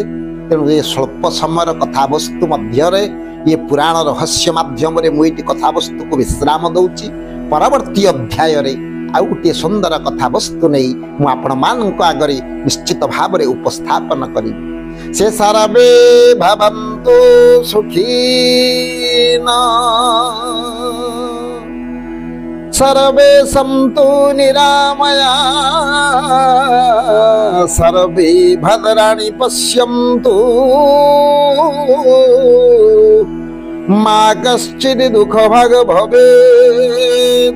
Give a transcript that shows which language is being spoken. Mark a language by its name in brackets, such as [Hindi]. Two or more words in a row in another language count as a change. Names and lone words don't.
[Odia] ତେଣୁ ଏ ସ୍ୱଳ୍ପ ସମୟର କଥାବସ୍ତୁ ମଧ୍ୟରେ, ଏ ପୁରାଣ ରହସ୍ୟ ମାଧ୍ୟମରେ ମୁଁ ଏଇଠି କଥାବସ୍ତୁକୁ ବିଶ୍ରାମ ଦଉଛି। ପରବର୍ତ୍ତୀ ଅଧ୍ୟାୟରେ ଆଉ ଗୋଟିଏ ସୁନ୍ଦର କଥାବସ୍ତୁ ନେଇ ମୁଁ ଆପଣମାନଙ୍କ ଆଗରେ ନିଶ୍ଚିତ ଭାବରେ ଉପସ୍ଥାପନ କରିବି। [Sanskrit] ସେ ସର୍ବେ ଭବନ୍ତୁ ସୁଖୀନା, सर्वे सन्तु निरामया, सर्वे भद्राणि पश्यन्तु, मा कश्चित् दुःखभाग् भवेत्।